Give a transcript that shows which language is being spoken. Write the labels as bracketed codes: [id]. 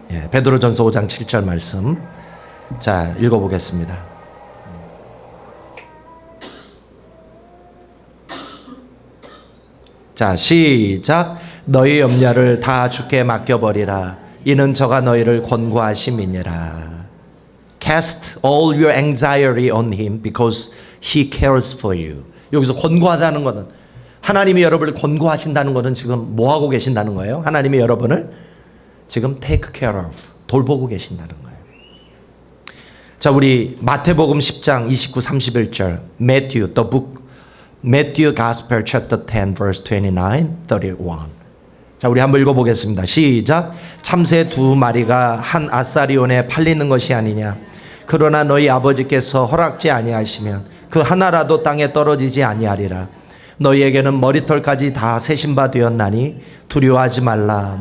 [ko] 베드로전서 5장 7절 말씀. 자, 읽어보겠습니다. 자, 시작. 너희 염려를 다 주께 맡겨버리라. 이는 저가 너희를 권고하심이니라. [en] Cast all your anxiety on him because he cares for you. [ko] 여기서 권고하다는 것은 하나님이 여러분을 권고하신다는 것은 지금 뭐 하고 계신다는 거예요? 하나님이 여러분을 지금 [en] take care of, [ko] 돌보고 계신다는 거예요. 자, 우리 마태복음 10장 29, 31절 [en] Matthew, the book Matthew Gospel chapter 10 verse 29, 31. [ko] 자, 우리 한번 읽어보겠습니다. 시작. 참새 두 마리가 한 아사리온에 팔리는 것이 아니냐. 그러나 너희 아버지께서 허락지 아니하시면 그 하나라도 땅에 떨어지지 아니하리라. 너희에게는 머리털까지 다 세신 바 되었나니 두려워하지 말라.